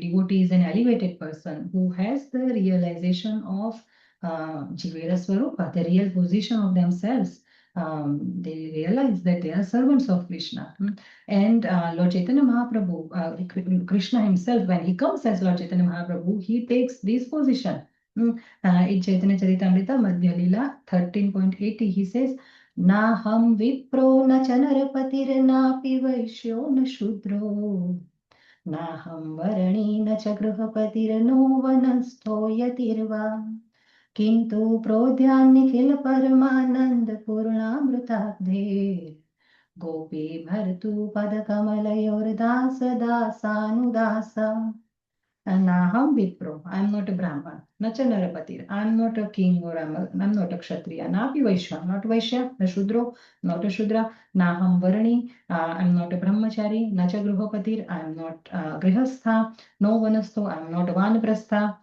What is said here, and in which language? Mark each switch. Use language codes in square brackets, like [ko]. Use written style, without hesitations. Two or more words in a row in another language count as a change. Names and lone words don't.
[en] Devotee is an elevated person who has the realization of [bn] জীবের স্বরূপ, [en] the real position of themselves. They realize that they are servants of Krishna. And Lord Chaitanya Mahaprabhu, Krishna himself, when he comes as Lord Chaitanya Mahaprabhu, he takes this position. In Chaitanya Charitamrita Madhya Lila 13.80, he says, [sa] न हं विप्रो न चनरपतिर् न पि वैश्यो न शूद्रो न हं वर्णी न च गृहपतिर् नो वनस्थो यतिर्वा किंतु प्रोद्यान्निखिल परमानंद पूर्णामृताब्धे गोपी भर्तु पद कमलयोर्दास दासानुदासा. नाहं विप्रो, [en] I am not a Brahman. [sa] न च नरपतिर्, [en] I am not a king or I'm not a Kshatriya. [sa] नापि वैश्य, [en] not Vaishya, [sa] न शूद्रो, [en] not a Shudra. [sa] नाहं वर्णी, [en] I am not a Brahmachari. [sa] न च गृहपतिर्, [en] I am not Grihastha. [sa] नो वनस्थो, [en] I am not a Vanaprastha.